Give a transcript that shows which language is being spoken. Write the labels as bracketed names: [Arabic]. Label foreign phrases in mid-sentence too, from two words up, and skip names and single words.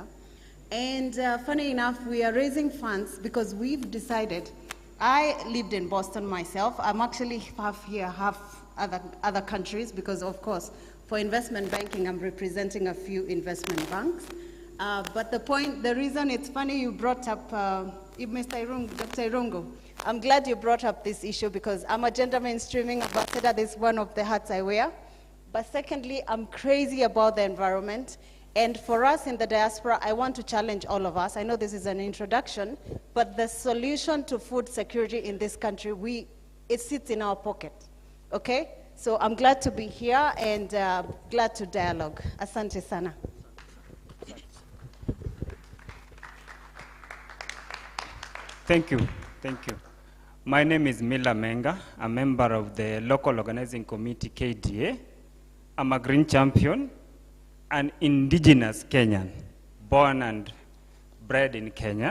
[English] And funny enough, we are raising funds because we've decided, I lived in Boston myself. I'm actually half here, half other countries, because of course, for investment banking, I'm representing a few investment banks. But the reason it's funny you brought up, Mr. Irungu, Dr. Irungu, I'm glad you brought up this issue because I'm a gender mainstreaming ambassador. This is one of the hats I wear. But secondly, I'm crazy about the environment. And for us in the diaspora, I want to challenge all of us. I know this is an introduction, but the solution to food security in this country, it sits in our pocket, okay? So I'm glad to be here and glad to dialogue. [Swahili] Asante sana. [English] Thank you. My name is Mila Menga, a member of the local organizing committee KDA. I'm a green champion, an indigenous Kenyan, born and bred in Kenya.